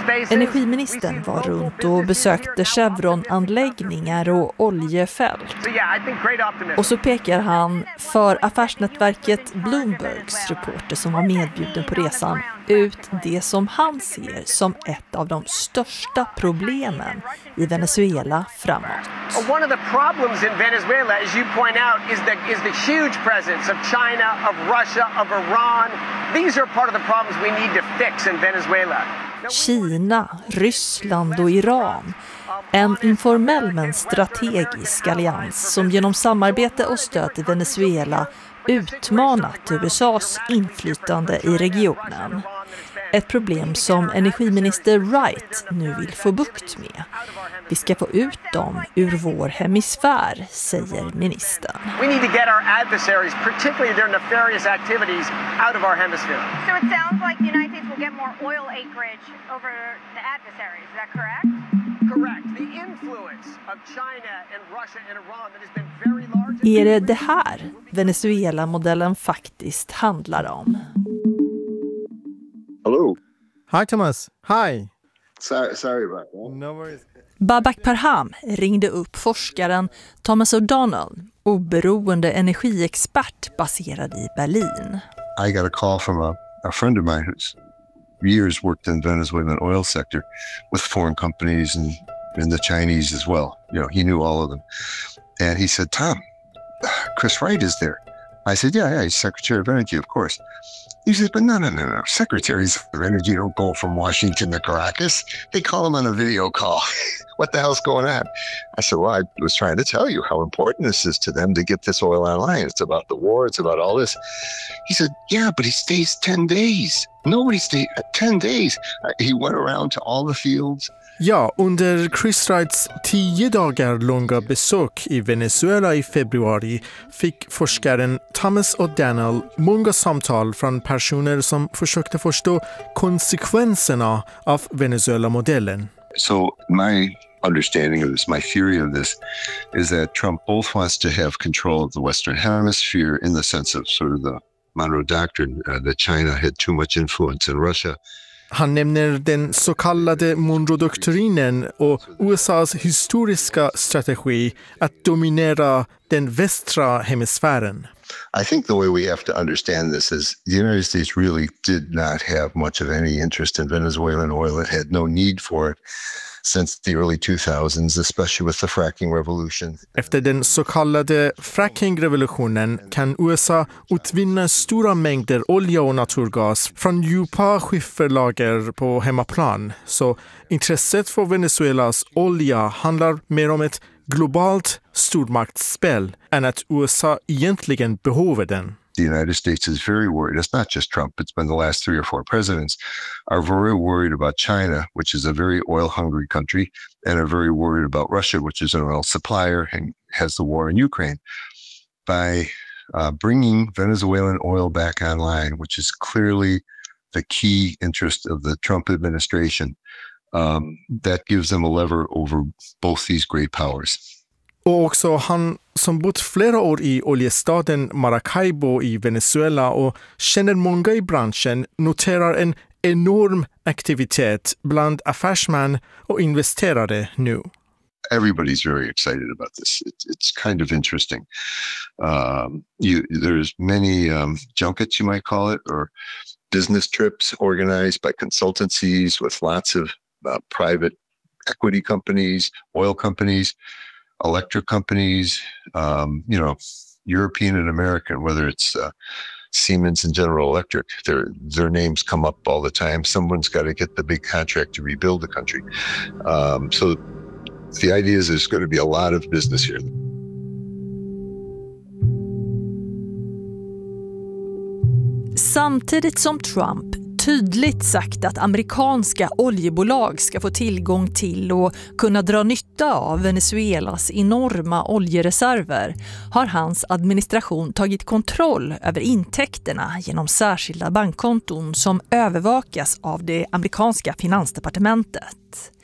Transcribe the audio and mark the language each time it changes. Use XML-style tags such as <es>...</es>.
<sv>Energiministern var runt och besökte Chevron-anläggningar och oljefält. Och så pekar han för affärsnätverket Bloombergs reporter som var medbjuden på resan ut det som han ser som ett av de största problemen i Venezuela framåt.</sv> <en>One of the problems in Venezuela, as you point out, is the huge presence of China, of Russia, of Iran. These are part of the problems we need to fix in Venezuela.</en> <sv>Kina, Ryssland och Iran. En informell men strategisk allians som genom samarbete och stöd i Venezuela utmanat USA:s inflytande i regionen. Ett problem som energiminister Wright nu vill få bukt med. Vi ska få ut dem ur vår hemisfär, säger ministern.</sv> <en>We need to get our adversaries, particularly their nefarious activities, out of our hemisphere. So it sounds like the United States will get more oil acreage over the adversaries, is that correct? Correct. The influence of China and Russia and Iran that has been very large.</en> <sv>Är det det här Venezuela-modellen faktiskt handlar om?</sv> <en>Hello. Hi Thomas. Hi. Sorry about that. No worries.</en> <sv>Babak Parham ringde upp forskaren Thomas O'Donnell, oberoende energiexpert baserad i Berlin.</sv> <en>I got a call from a friend of mine who's years worked in Venezuelan oil sector with foreign companies and in the Chinese as well. You know, he knew all of them. And he said, "Tom, Chris Wright is there." I said, "Yeah, he's Secretary of Energy, of course." He says, but no. Secretaries of Energy don't go from Washington to Caracas. They call them on a video call. What the hell's going on? I said, well, I was trying to tell you how important this is to them to get this oil online. It's about the war. It's about all this. He said, yeah, but he stays 10 days. Nobody stays 10 days. He went around to all the fields.</en> <sv>Ja, under Chris Wrights 10 dagar långa besök i Venezuela i februari fick forskaren Thomas O'Donnell många samtal från personer som försökte förstå konsekvenserna av Venezuela-modellen.</sv> <en>So my understanding of this, my theory of this, is that Trump both wants to have control of the Western Hemisphere in the sense of sort of the Monroe Doctrine, that China had too much influence in Russia.</en> <sv>Han nämner den så kallade Monroe-doktrinen och USA:s historiska strategi att dominera den västra hemisfären.</sv> <en>I think the way we have to understand this is the United States really did not have much of any interest in Venezuelan oil. It had no need for it. since the early 2000s, especially with the fracking revolution.</en> <sv>Efter den så kallade frackingrevolutionen kan USA utvinna stora mängder olja och naturgas från djupa skifferlager på hemmaplan. Så intresset för Venezuelas olja handlar mer om ett globalt stormaktsspel än att USA egentligen behöver den.</sv> <en>The United States is very worried. It's not just Trump. It's been the last three or four presidents are very worried about China, which is a very oil-hungry country, and are very worried about Russia, which is an oil supplier and has the war in Ukraine. By bringing Venezuelan oil back online, which is clearly the key interest of the Trump administration, that gives them a lever over both these great powers.</en> <sv>Och också han som bott flera år i oljestaden Maracaibo i Venezuela och känner många i branschen noterar en enorm aktivitet bland affärsmän och investerare nu.</sv> <en>Everybody's very excited about this. It's kind of interesting. There's many junkets, you might call it, or business trips organized by consultancies with lots of private equity companies, oil companies, electric companies, European and American, whether it's Siemens and General Electric, their names come up all the time. Someone's got to get the big contract to rebuild the country. So the idea is there's going to be a lot of business here.</en> <sv>Samtidigt som Trump tydligt sagt att amerikanska oljebolag ska få tillgång till och kunna dra nytta av Venezuelas enorma oljereserver har hans administration tagit kontroll över intäkterna genom särskilda bankkonton som övervakas av det amerikanska finansdepartementet.</sv>